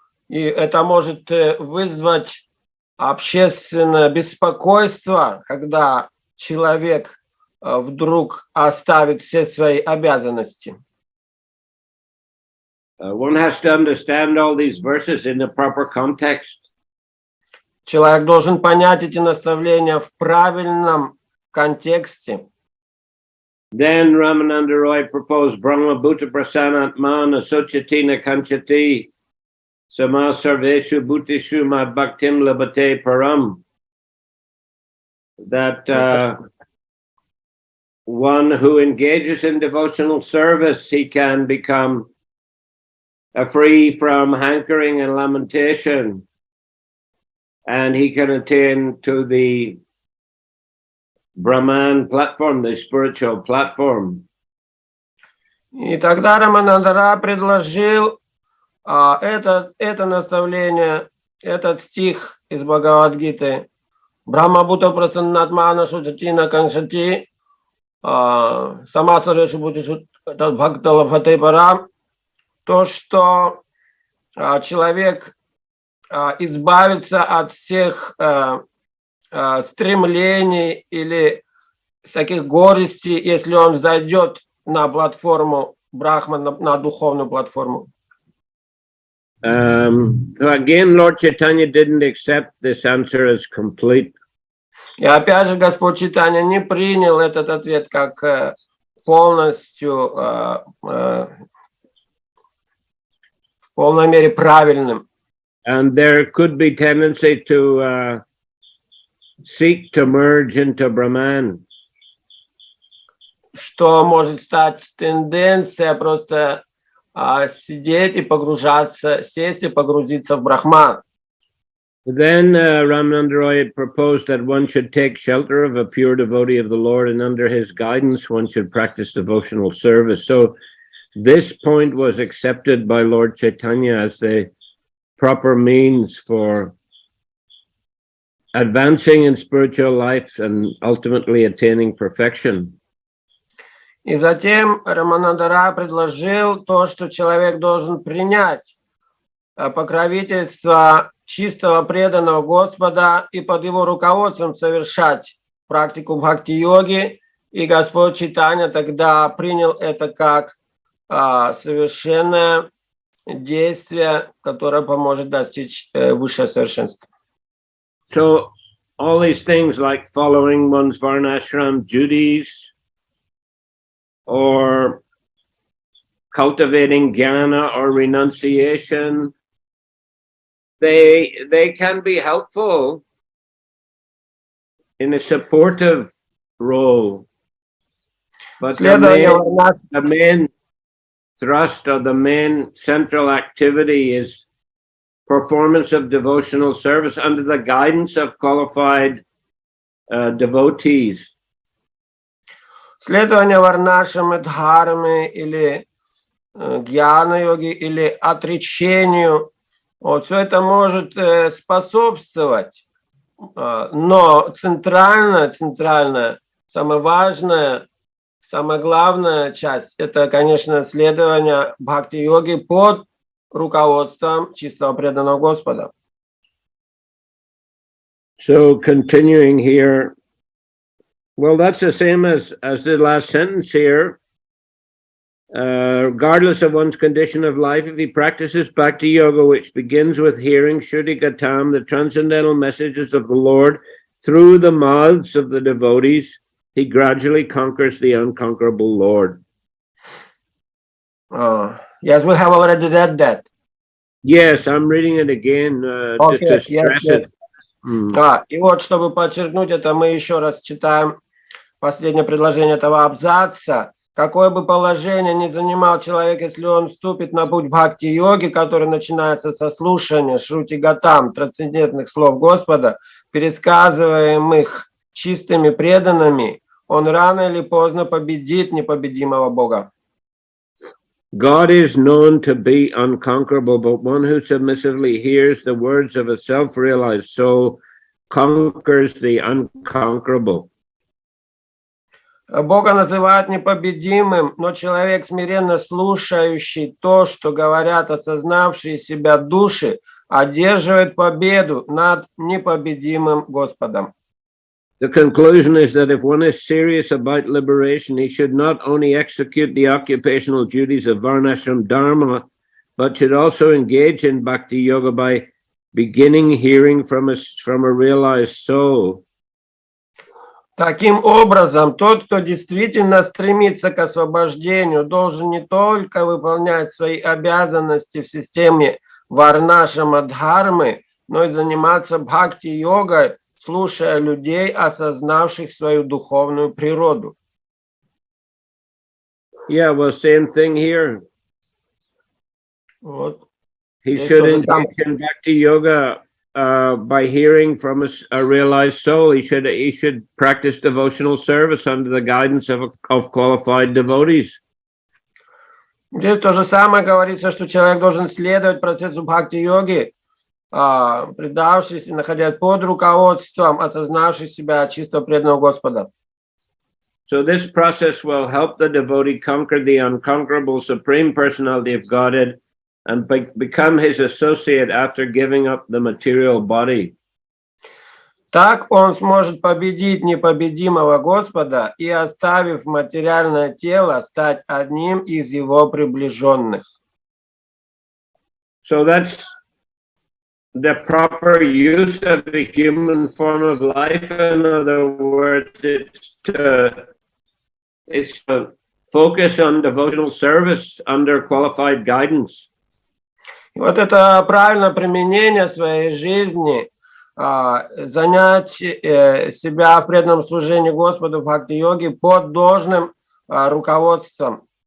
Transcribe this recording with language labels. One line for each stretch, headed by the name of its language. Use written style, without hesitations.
Russian: И это может вызвать общественное беспокойство, когда человек вдруг оставит все свои обязанности.
English: One has to understand all these verses in the proper context.
Russian: Человек должен понять эти наставления в правильном контексте.
English: Then Ramananda Roy proposed
Sanskrit: Brahma Bhuta Prasanatman Asochatina Kanchati Sama Sarveshu Bhutishu Mad Bhaktim Labate Param.
English: That one who engages in devotional service, he can become free from hankering and lamentation, and he can attain to the Brahman platform, the spiritual platform.
Russian: И тогда Раманандара предложил это наставление, этот стих из Бхагавад-гиты:
Sanskrit: Брахма Бхута Прасаннатмана Шуджатина Каншати Сама Сарешу Бхутишу Бхакта Лабхате Парам.
Russian: То, что человек избавится от всех стремлений или всяких горестей, если он зайдет на платформу Брахма, на духовную платформу.
English: Again, Lord Chaitanya didn't accept this answer as complete.
Russian: И опять же, Господь Чайтанья не принял этот ответ как полностью, в полной мере правильным.
English: And there could be tendency to seek to merge into Brahman.
Russian: Что может стать тенденция просто сидеть и погружаться, сесть и погрузиться в брахман.
English: Then Ramananda Roy proposed that one should take shelter of a pure devotee of the Lord, and under his guidance one should practice devotional service. So this point was accepted by Lord Chaitanya as the proper means for advancing in spiritual life and ultimately attaining perfection.
Russian: И затем Рамананда Рай предложил то, что человек должен принять покровительство чистого преданного Господа и под его руководством совершать практику бхакти-йоги. И Господь Чайтанья тогда принял это как совершенное действие, которое поможет достичь высшего совершенства.
English: So all these things like following one's varnashram duties or cultivating jnana or renunciation, they can be helpful in a supportive role. But the main thrust or the main central activity is performance of devotional service under the guidance of qualified devotees.
Russian: Следование варнашам и дхарме или гьяна-йоги или отречению, вот все это может способствовать, но центральная, самая важная, самая главная часть, это, конечно, следование бхакти-йоги под руководством чистого преданного Господа.
English: So continuing here, well, that's the same as the last sentence here. Regardless of one's condition of life, if he practices bhakti yoga, which begins with hearing Shuddhi Gatam, the transcendental messages of the Lord, through the mouths of the devotees, he gradually conquers the unconquerable Lord. Yes, we have already read that. Yes, I'm reading it again to stress it.
Russian: И вот, чтобы подчеркнуть это, мы еще раз читаем последнее предложение этого абзаца. Какое бы положение ни занимал человек, если он вступит на путь бхакти-йоги, который начинается со слушания Шрути Гатам, трансцендентных слов Господа, пересказываемых чистыми преданными, он рано или поздно победит непобедимого Бога.
English: God is known to be unconquerable, but one who submissively hears the words of a self-realized soul conquers the unconquerable.
Russian: Бога называют непобедимым, но человек, смиренно слушающий то, что говорят осознавшие себя души, одерживает победу над непобедимым Господом.
English: The conclusion is that if one is serious about liberation, he should not only execute the occupational duties of Varnashram Dharma, but should also engage in Bhakti Yoga by beginning hearing from a realized soul.
Russian: Таким образом, тот, кто действительно стремится к освобождению, должен не только выполнять свои обязанности в системе Варнашрама Дхармы, но и заниматься бхакти-йогой, слушая людей, осознавших свою духовную природу.
English: Yeah, well, same thing here.
Russian: Вот.
English: He should engage in Bhakti Yoga by hearing from a realized soul. He should practice devotional service under the guidance of qualified devotees.
Russian: Здесь то же самое говорится, что человек должен следовать процессу бхакти-йоги, предавшись и находясь под руководством, осознавших себя чисто преданного Господа.
English: So this process will help the devotee conquer the unconquerable Supreme Personality of Godhead and become his associate after giving up the material body.
Russian: Так он сможет победить непобедимого Господа и, оставив материальное тело, стать одним из его приближенных.
English: So that's the proper use of the human form of life. In other words, it's to focus on devotional service under qualified guidance.
Russian: И вот это правильное применение своей жизни, занять себя в преданном служении Господу в бхакти-йоге под должным руководством.